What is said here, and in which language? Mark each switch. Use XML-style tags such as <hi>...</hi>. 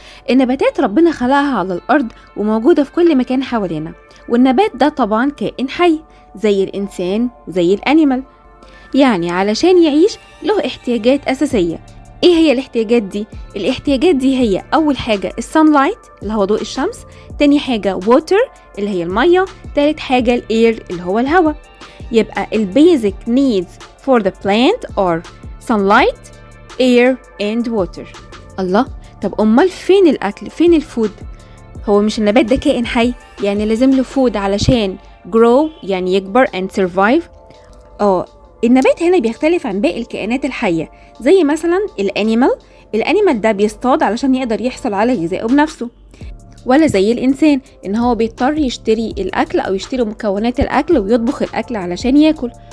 <ar>النباتات ربنا خلقها على الأرض وموجودة في كل مكان حوالينا، والنبات ده طبعا كائن حي زي الإنسان وزي الأنيمال، يعني علشان يعيش له احتياجات أساسية. ايه هي الاحتياجات دي؟ الاحتياجات دي هي اول حاجة السانلايت اللي هو ضوء الشمس، تاني حاجة ووتر اللي هي المية، تالت حاجة الاير اللي هو الهواء. يبقى البيزك</ar> <en>needs for the plant are sunlight, air and water.</en> <ar>الله، طب امال فين الاكل؟ فين الفود؟ هو مش النبات ده كائن حي؟ يعني لازم له فود علشان grow يعني يكبر and survive. النبات هنا بيختلف عن باقي الكائنات الحية، زي مثلا الانيمال ده بيصطاد علشان يقدر يحصل على غذائه بنفسه، ولا زي الإنسان إن هو بيضطر يشتري الأكل أو يشتري مكونات الأكل ويطبخ الأكل علشان ياكل.</ar>